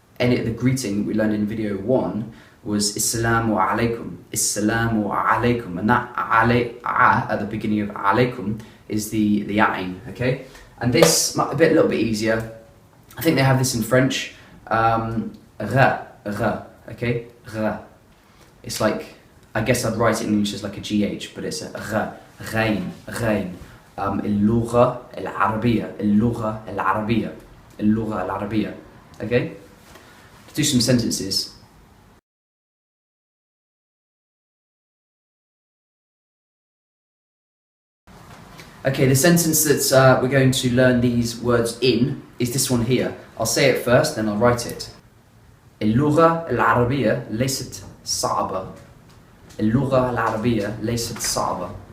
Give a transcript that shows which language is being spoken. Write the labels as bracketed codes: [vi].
[en] the greeting we learned in video 1 was Assalamu alaikum, Assalamu alaikum, and that at the beginning of alaikum is the ayn, okay? And this might be a little bit easier. I think they have this in French. Ra, okay? Ra. It's like, I guess I'd write it in English as like a GH, but it's a ra, ghain, ghain. [ar] اللغة العربية, اللغة العربية, اللغة العربية, okay? [en] Let's do some sentences. Okay, the sentence that we're going to learn these words in is this one here. I'll say it first, then I'll write it. [ar] اللغة العربية ليست صعبة. اللغة العربية ليست صعبة.